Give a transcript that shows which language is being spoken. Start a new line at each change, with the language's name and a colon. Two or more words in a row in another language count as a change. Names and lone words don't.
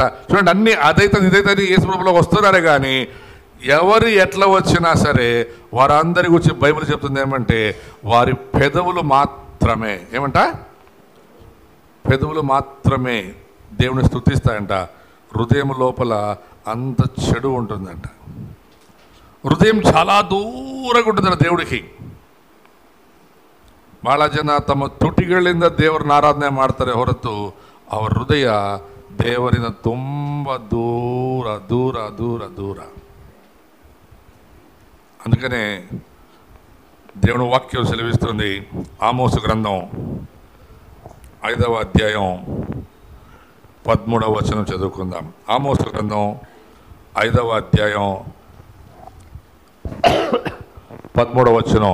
Telugu: చూడండి, అన్నీ అదైతుంది ఇదైతుంది యేసుప్రభులోకి వస్తున్నారే. కానీ ఎవరు ఎట్లా వచ్చినా సరే వారందరి గురించి బైబిల్ చెప్తుంది ఏమంటే వారి పెదవులు మాత్రమే, ఏమంట పెదవులు మాత్రమే దేవుని స్తుతిస్తాయంట, హృదయం లోపల అంత చెడు ఉంటుందంట. హృదయం చాలా దూరంగా ఉంటుందంట దేవుడికి.
Kannada: ಭಾಳ ಜನ ತಮ್ಮ ತುಟಿಗಳಿಂದ ದೇವರನ್ನ ಆರಾಧನೆ ಮಾಡ್ತಾರೆ ಹೊರತು ಅವರ ಹೃದಯ ದೇವರಿಂದ ತುಂಬ ದೂರ ದೂರ ದೂರ ದೂರ.
Telugu: అందుకనే దేవుని వాక్యం సెలవిస్తుంది. ఆమోసు గ్రంథం 5వ అధ్యాయం 13వ వచనం చదువుకుందాం. ఆమోసు గ్రంథం 5వ అధ్యాయం 13వ వచనం.